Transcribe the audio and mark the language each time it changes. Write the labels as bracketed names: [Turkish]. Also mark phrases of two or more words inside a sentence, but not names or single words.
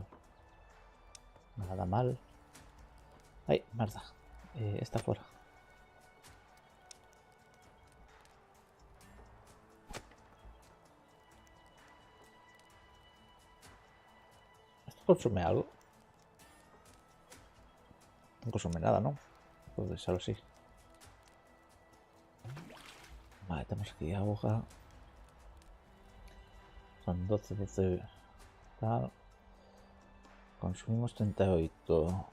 [Galician] Nada mal. Ai, merda. Está fora. [Spanish] ¿Esto consume algo? No consume nada, ¿no? Puede ser así. Vale, tenemos aquí agua. Son 12 tal. Consumimos 38.